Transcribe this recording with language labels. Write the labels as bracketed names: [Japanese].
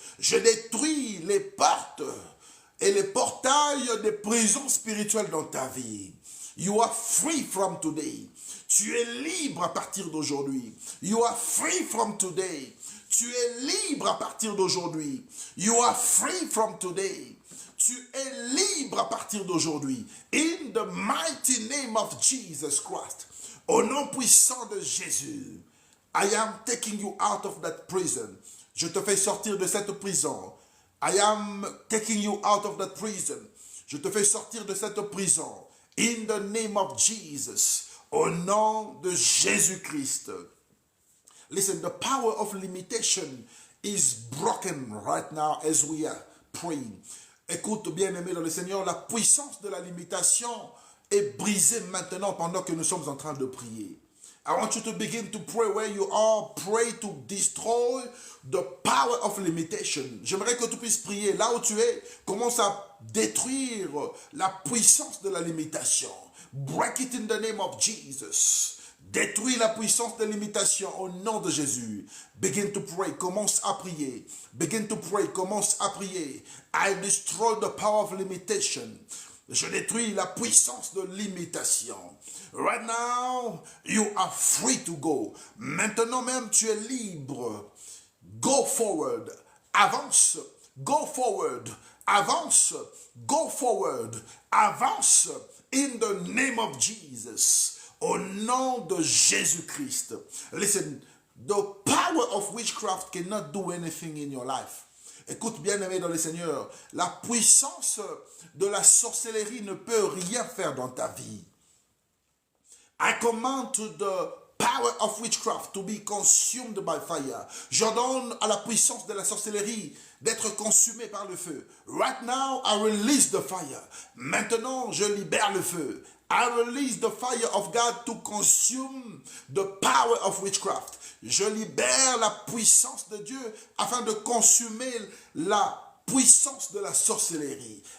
[French] Je détruis les portes et les portails des prisons spirituelles dans ta vie. [English] You are free from today. [French] Tu es libre à partir d'aujourd'hui. [English] You are free from today. [French] Tu es libre à partir d'aujourd'hui. [English] You are free from today. [French] Tu es libre à partir d'aujourd'hui. [English] In the mighty name of Jesus Christ. [French] Au nom puissant de Jésus, [English] I am taking you out of that prison. [French] Je te fais sortir de cette prison. [English] I am taking you out of that prison. [French] Je te fais sortir de cette prison. [English] In the name of Jesus. [French] Au nom de Jésus-Christ. [English] Listen, the power of limitation is broken right now as we are praying. [French] Écoute, bien-aimé dans le Seigneur, la puissance de la limitation est brisée maintenant pendant que nous sommes en train de prier. [English] I want you to begin to pray where you are. Pray to destroy the power of limitation. [French] J'aimerais que tu puisses prier là où tu es. Commence à détruire la puissance de la limitation. [English] Break it in the name of Jesus. [French] Détruis la puissance de limitation au nom de Jésus. [English] Begin to pray. [French] Commence à prier. [English] Begin to pray. Commence à prier. I destroy the power of limitation. [French] Je détruis la puissance de limitation. [English] Right now, you are free to go. [French] Maintenant même, tu es libre. [English] Go forward. [French] Avance. [English] Go forward. Avance. Go forward. Avance. In the name of Jesus. [French] Au nom de Jésus-Christ. [English] Listen, the power of witchcraft cannot do anything in your life. [French] Écoute bien aimé dans le Seigneur, la puissance de la sorcellerie ne peut rien faire dans ta vie. [English] I command to the power of witchcraft to be consumed by fire. [French] J'ordonne à la puissance de la sorcellerie d'être consumée par le feu. [English] Right now, I release the fire. [French] Maintenant, je libère le feu. [English] I release the fire of God to consume the power of witchcraft. [French] Je libère la puissance de Dieu afin de consumer la puissance de la sorcellerie.